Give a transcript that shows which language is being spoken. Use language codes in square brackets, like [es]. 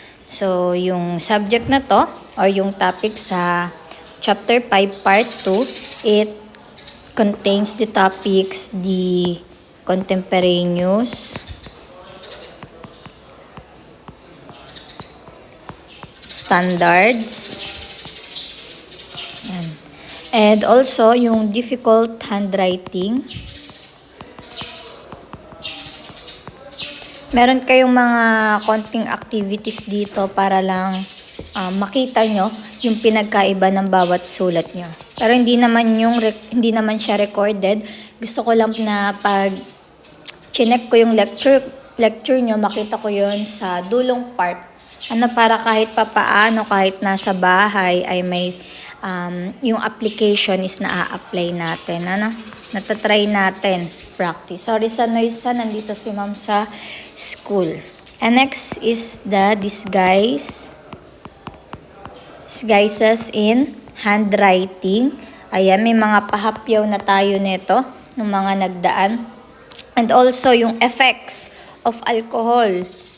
[en] So, [tl] yung subject na to or yung topic sa [en] Chapter 5 Part 2, it contains the topics, the contemporaneous, standards, and also yung difficult handwriting. [tl] Meron kayong mga konting activities dito para lang makita nyo yung pinagkaiba ng bawat sulat nyo. Pero hindi naman siya recorded. Gusto ko lang na pag chinek ko yung lecture nyo, makita ko yon sa dulong part. Para kahit papaano, kahit nasa bahay ay may yung application is na-apply natin. Natatry natin practice. Sorry sa noise, nandito si ma'am sa school. [en] And next is the disguises in handwriting. [tl] Ayan, may mga pahapyaw na tayo nito ng mga nagdaan. [en] And also yung effects of alcohol.